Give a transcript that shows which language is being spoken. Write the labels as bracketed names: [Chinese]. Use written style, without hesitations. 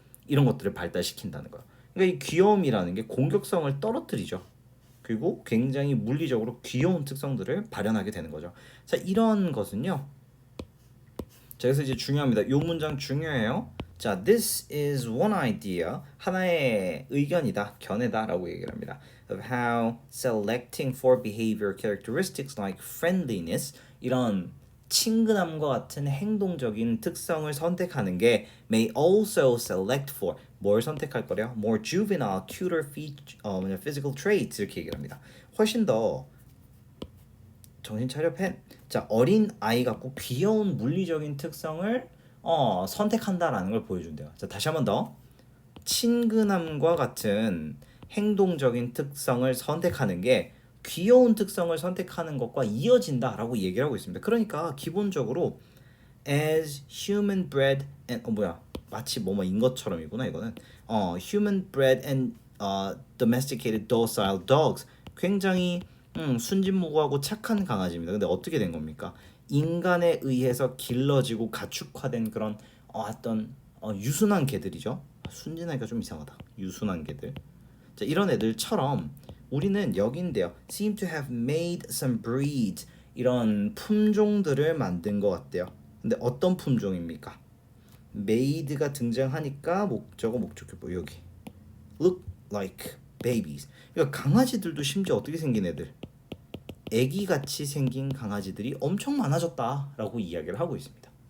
[Korean] 이런 것들을 발달시킨다는 거예요. 그러니까 이 귀여움이라는 게 공격성을 떨어뜨리죠. 그리고 굉장히 물리적으로 귀여운 특성들을 발현하게 되는 거죠. 자, 이런 것은요. 자, 그래서 이제 중요합니다. 요 문장 중요해요. 자, [English] this is one idea, [Korean] 하나의 의견이다, 견해다라고 얘기를 합니다. [English] Of how selecting for behavior characteristics like friendliness, [Korean] 이런 친근함과 같은 행동적인 특성을 선택하는 게 [English] may also select for, [Korean] 뭘 선택할 거래요? [English] More juvenile, cuter physical traits, [Korean] 이렇게 얘기를 합니다. 훨씬 더 정신 차려 팬. 자, 어린 아이 같고 귀여운 물리적인 특성을 선택한다라는 걸 보여준대요. 자, 다시 한 번 더. 친근함과 같은 행동적인 특성을 선택하는 게 귀여운 특성을 선택하는 것과 이어진다라고 얘기를 하고 있습니다. 그러니까 기본적으로 [English] as human bred and [Korean] 마치 뭐뭐인 것처럼이구나 이거는. [English] human bred and domesticated docile dogs, [Korean] 굉장히 순진무구하고 착한 강아지입니다. 근데 어떻게 된 겁니까? 인간에 의해서 길러지고 가축화된 그런 어떤 유순한 개들이죠. 순진하기가 좀 이상하다. 유순한 개들. 자, 이런 애들처럼 우리는 여기인데요. [English] seem to have made some breeds [Korean] 이런 품종들을 만든 것 같대요. 근데 어떤 품종입니까? made가 등장하니까 목적어 목적격보 여기 [English] look like babies. [Korean] 그러니까 강아지들도 심지어 어떻게 생긴 애들? 애기같이 생긴 강아지들이 엄청 많아졌다라고 이야기를 하고 있습니다.